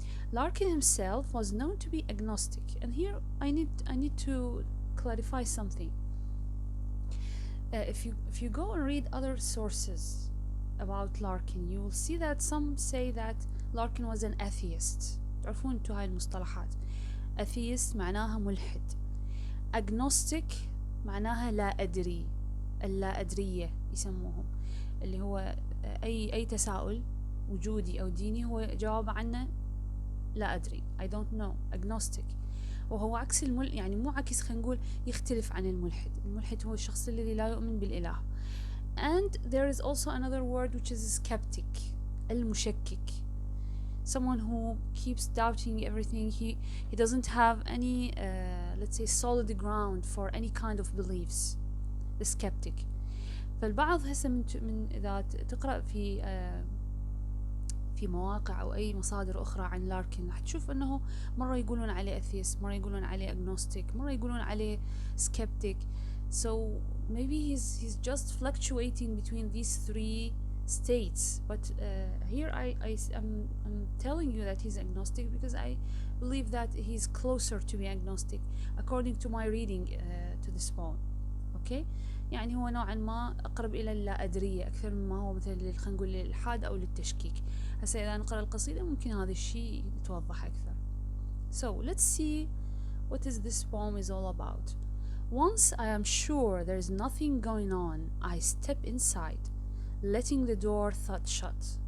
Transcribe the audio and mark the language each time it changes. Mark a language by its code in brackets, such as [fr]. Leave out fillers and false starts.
[en] Larkin himself was known to be agnostic, and here I need to clarify something. If you go and read other sources about Larkin, you will see that some say that Larkin was an atheist. [ar] تعرفون انتو هاي المصطلحات. atheist معناها ملحد. agnostic معناها لا أدري، اللا أدرية يسموهم، اللي هو أي تساؤل وجودي أو ديني هو جواب عنه لا أدري، [en] I don't know، [ar] agnostic. وهو عكس يعني مو عكس، خلينا نقول يختلف عن الملحد. الملحد هو الشخص الذي لا يؤمن بالإله. [en] And there is also another word which is skeptic، المشكك. Someone who keeps doubting everything. He doesn't have any let's say solid ground for any kind of beliefs. The skeptic. [ar] فالبعض هسه من إذا تقرأ في مواقع أو أي مصادر أخرى عن لاركن راح تشوف أنه مرة يقولون عليه أثيست، مرة يقولون عليه أجنوستيك، مرة يقولون عليه skeptic. [en] So maybe he's just fluctuating between these three states. But here I'm telling you that he's agnostic because I believe that he's closer to being agnostic according to my reading to this poem. Okay. [ar] يعني هو نوعا ما أقرب إلى اللا أدرية أكثر مما هو مثل خلينا نقول للإلحاد أو للتشكيك. هسه إذا نقرأ القصيدة ممكن هذا الشيء يتوضح أكثر. [en] So let's see what is this poem is all about. Once I am sure there is nothing going on, I step inside, letting the door thud shut.